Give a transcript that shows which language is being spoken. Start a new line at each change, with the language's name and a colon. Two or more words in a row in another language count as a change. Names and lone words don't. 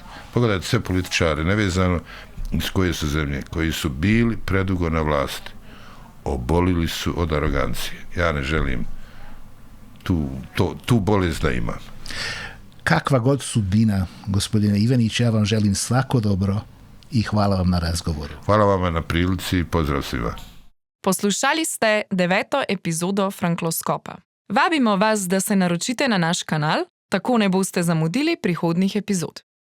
Serbian: Pogledajte sve političare, nevezano iz koje su zemlje, koji su bili predugo na vlasti, obolili su od arogancije. Ja ne želim tu bolest da imam. Kakva god sudbina, gospodine Ivanić, ja vam želim svako dobro i hvala vam na razgovoru. Hvala vam na prilici i pozdrav svima.
Slovenian: Poslušali ste 9. epizodo Frankloskopa. Vabimo vas, da se naročite na naš kanal, tako ne boste zamudili prihodnjih epizod.